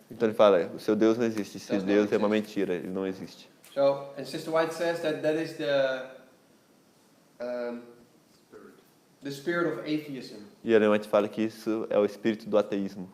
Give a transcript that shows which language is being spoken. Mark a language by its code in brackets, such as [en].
[pt] Então ele fala, o seu Deus não existe, esse Deus é uma mentira, ele não existe. [en] So, and Sister White says that is the spirit of atheism, [pt] E Ellen White fala que isso é o espírito do ateísmo,